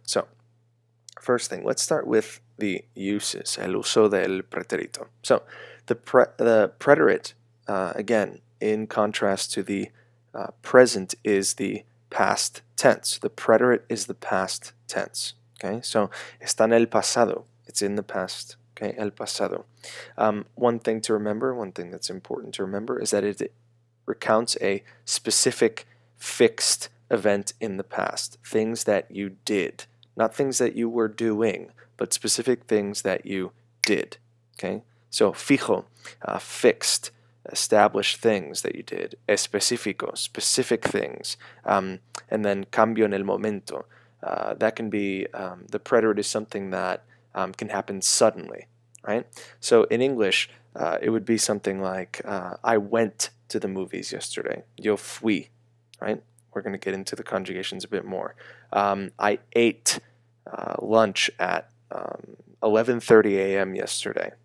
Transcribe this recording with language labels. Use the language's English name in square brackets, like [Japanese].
[English] So first thing, let's start with the uses, [Spanish] el uso del pretérito. [English] So the preterite, again, in contrast to the present, is the past tense. The preterite is the past tense. Okay, so [Spanish] está en el pasado. [English] It's in the past. Okay, [Spanish] el pasado. [English] One thing to remember, one thing that's important to remember, is that it recounts a specific fixed event in the past. Things that you did, not things that you were doing, but specific things that you did. Okay, so fijo, fixed, established things that you did. Específico, specific things. And then [Spanish] cambio en el momento. [English] That can be, the preterite is something that can happen suddenly, right? So in English, it would be something like, I went to the movies yesterday. [Spanish] Yo fui, [English] right? We're going to get into the conjugations a bit more. I ate lunch at 11:30 a.m. yesterday.